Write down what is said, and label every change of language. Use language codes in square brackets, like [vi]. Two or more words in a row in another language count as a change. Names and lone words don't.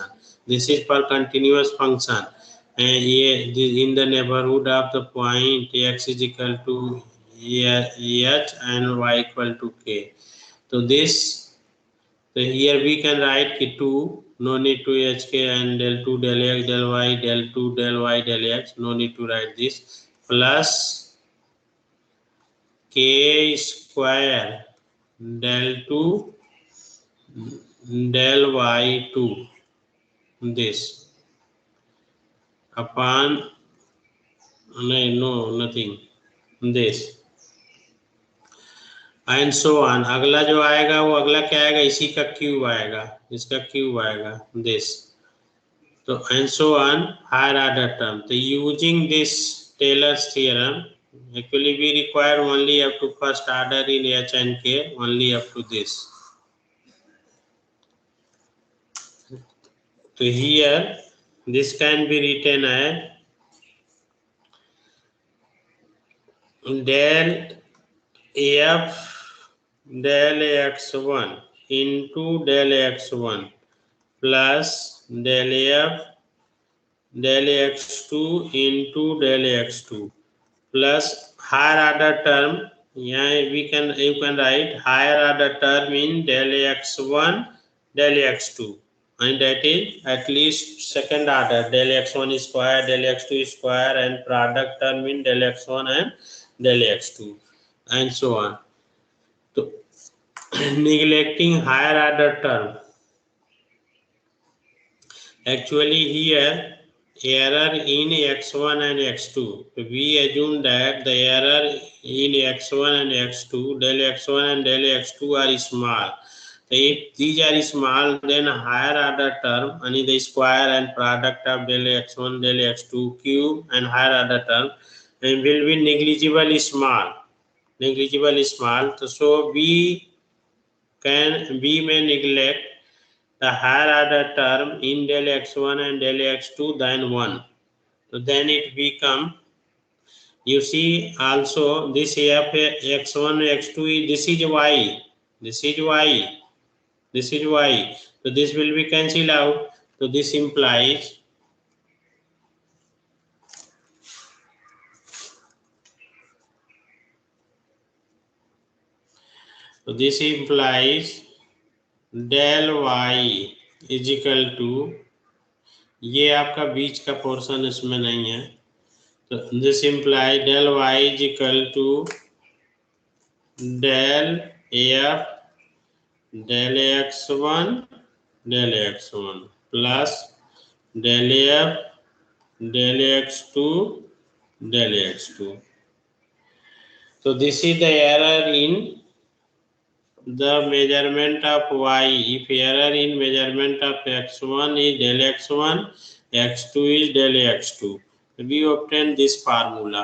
[en] This is for continuous function, and in the neighborhood of the point x is equal to h and y equal to k. So here we can write 2, no need to hk and del 2 del x del y del 2 del y del x, no need to write this, plus k square del 2 del y2 this upon nothing this and so on। [hi] अगला जो आएगा वो अगला क्या आएगा? इसी का क्यूब आएगा, इसका क्यूब आएगा this, तो [en] and so on higher order term। तो using this Taylor's theorem, actually we require only up to first order in h and k, only up to this। So here this can be written as del f del x1 into del x1 plus del f del x2 into del x2 plus higher order term, you can write higher order term in del x1 del x2, and that is at least second order del x1 square del x2 square and product term in del x1 and del x2 and so on। So neglecting higher order term, actually here error in x1 and x2, we assume that the error in x1 and x2 del x1 and del x2 are small. So if these are small, then higher order term and the square and product of del x1 del x2 cube and higher order term and will be negligible small. So we may neglect the higher order term in del x1 and del x2 than 1. So then it become, you see also this f x1 x2 this is y, this is y, this is y. So this will be cancelled out. So this implies del y is equal to, [hi] ये आपका बीच का पोर्शन इसमें नहीं है, तो [en] this implies del y is equal to del f del x1 plus del f del x2 del x2. So this is the error in the measurement of y. If error in measurement of x1 is del x1, x2 is del x2. We obtain this formula.